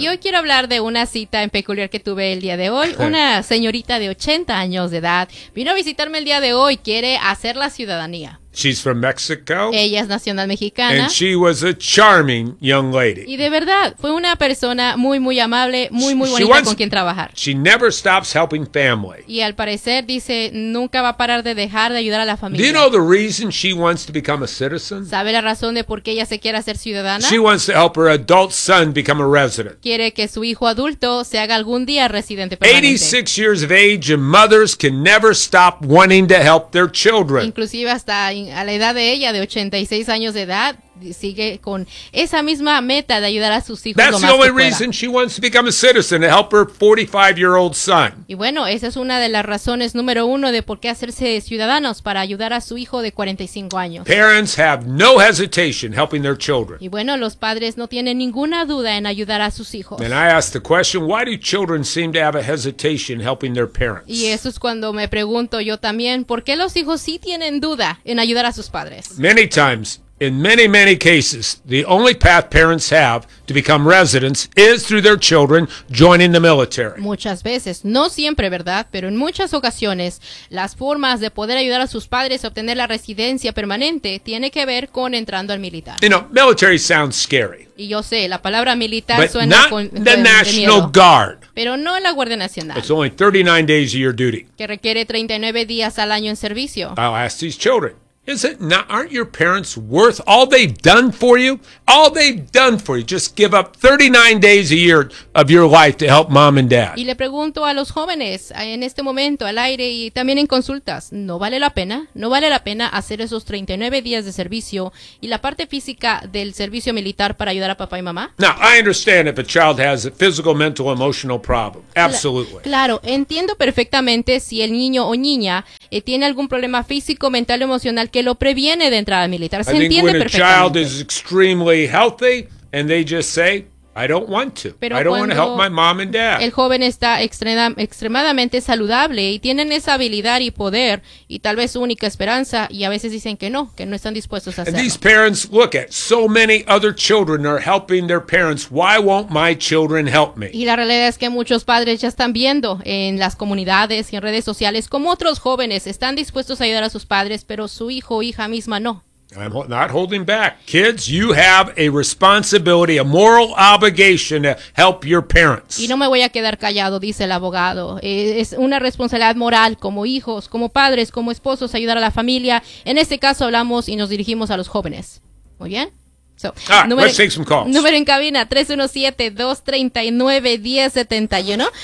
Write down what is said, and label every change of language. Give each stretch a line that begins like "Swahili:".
Spanish: Y hoy quiero hablar de una cita en peculiar que tuve el día de hoy. Una señorita de 80 años de edad vino a visitarme el día de hoy, quiere hacer la ciudadanía.
English: She's from Mexico.
Spanish: Ella es nacional mexicana.
English: And she was a charming young lady.
Spanish: Y de verdad, fue una persona muy, muy amable, muy, muy bonita con quien trabajar.
English: She never stops helping family.
Spanish: Y al parecer dice, nunca va a parar de dejar de ayudar a la familia.
English: Do you know the reason she wants to become a citizen?
Spanish: ¿Sabe la razón de por qué ella se quiere hacer ciudadana?
English: She wants to help her adult son become a resident.
Spanish: Quiere que su hijo adulto se haga algún día residente permanente.
English: 86 years of age and mothers can never stop wanting to help their children.
Spanish: Inclusive hasta a la edad de ella, de 86 años de edad, sigue con esa misma meta de ayudar a sus hijos.
English: That's
Spanish: lo más que pueda.
English: Reason she wants to become a citizen, to help her 45-year-old son.
Spanish: Y bueno, esa es una de las razones número uno de por qué hacerse ciudadanos, para ayudar a su hijo de 45 años.
English: Parents have no hesitation helping their children.
Spanish: Y bueno, los padres no tienen ninguna duda en ayudar a sus hijos.
English: And I ask the question, why do children seem to have a hesitation helping their parents?
Spanish: Y eso es cuando me pregunto yo también, ¿por qué los hijos sí tienen duda en ayudar a sus padres?
English: Many times, in many, many cases, the only path parents have to become residents is through their children joining the military.
Spanish: Muchas veces, no siempre, ¿verdad? Pero en muchas ocasiones, las formas de poder ayudar a sus padres a obtener la residencia permanente tiene que ver con entrando al militar.
English: You know, military sounds scary.
Spanish: Y yo sé, la palabra militar
English: but
Spanish: suena con miedo.
English: The National Guard.
Spanish: Pero no la Guardia Nacional.
English: It's only 39 days of your duty.
Spanish: Que requiere 39 días al año en servicio.
English: I'll ask these children. Is it not, aren't your parents worth all they've done for you? All they've done for you. Just give up 39 days a year of your life to help mom and dad.
Spanish: Y le pregunto a los jóvenes en este momento al aire y también en consultas. ¿No vale la pena? ¿No vale la pena hacer esos 39 días de servicio y la parte física del servicio militar para ayudar a papá y mamá?
English: Now, I understand if a child has a physical, mental, emotional problem. Absolutely.
Spanish: Claro, entiendo perfectamente si el niño o niña tiene algún problema físico, mental, emocional que lo previene de entrada militar. Se entiende perfectamente.
English: A child is extremely healthy and they just say, I don't want to.
Spanish: Pero
English: I don't want to help my mom and dad.
Spanish: El joven está extremadamente saludable y tienen esa habilidad y poder y tal vez su única esperanza y a veces dicen que no están dispuestos a hacerlo.
English: And these parents look at so many other children are helping their parents. Why won't my children help me?
Spanish: Y la realidad es que muchos padres ya están viendo en las comunidades y en redes sociales como otros jóvenes están dispuestos a ayudar a sus padres, pero su hijo o hija misma no.
English: I'm not holding back. Kids, you have a responsibility, a moral obligation to help your parents.
Spanish: Y no me voy a quedar callado, dice el abogado. Es una responsabilidad moral como hijos, como padres, como esposos, ayudar a la familia. En este caso hablamos y nos dirigimos a los jóvenes. ¿Muy bien?
English: So, all right, let's take some calls.
Spanish: Número en cabina, 317-239-1071.